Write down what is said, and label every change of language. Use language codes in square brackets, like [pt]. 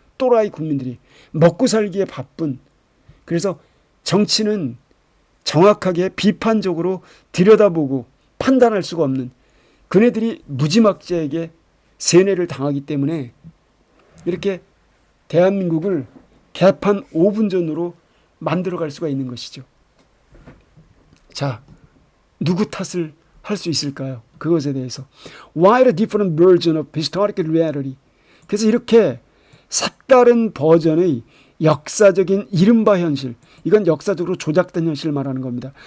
[ko] 또라이 국민들이 먹고 살기에 바쁜. 그래서 정치는 정확하게 비판적으로 들여다보고 판단할 수가 없는 그네들이 무지막지에게 세뇌를 당하기 때문에 이렇게 대한민국을 개판 5분 전으로 만들어갈 수가 있는 것이죠. 자, 누구 탓을 할 수 있을까요? 그것에 대해서. [en] Why a different version of historical reality? [ko] 그래서 이렇게 색다른 버전의 역사적인 이른바 현실, 이건 역사적으로 조작된 현실을 말하는 겁니다.